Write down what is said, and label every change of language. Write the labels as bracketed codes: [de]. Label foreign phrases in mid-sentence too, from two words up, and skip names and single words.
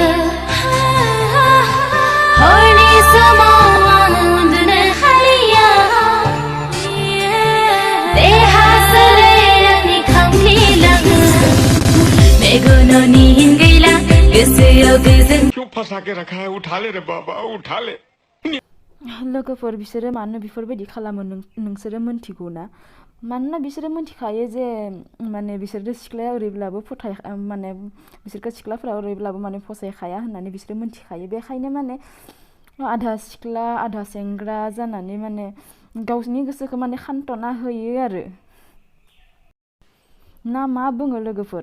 [brx] हरनि समाव आं उन्दुनो हालिया देहा सोलेर आंनि खामग्लिलाङो। मेगननि गैला गोसोआव गोजोन। [hi] क्यों फंसा के रखा है, उठा ले रे बाबा उठा ले। [brx] लोगोफोर बिसोरो मानो बेफोरबायदि खालामो नोंसोरो मोनथिगौ ना? मानोना बिसोरो मोनथिखायो जे माने बिसोरो सिख्लाया ओरैब्लाबो माने बिसोरखौ सिख्लाफोरा ओरैब्लाबो माने फसायखाया होननानै बिसोरो मोनथिखायो। बेखायनो माने आधा सिख्ला आधा सेंग्रा जानानै माने गावनि गोसोखौ माने खान्थना होयो आरो ना मा बुङो लोगोफोर?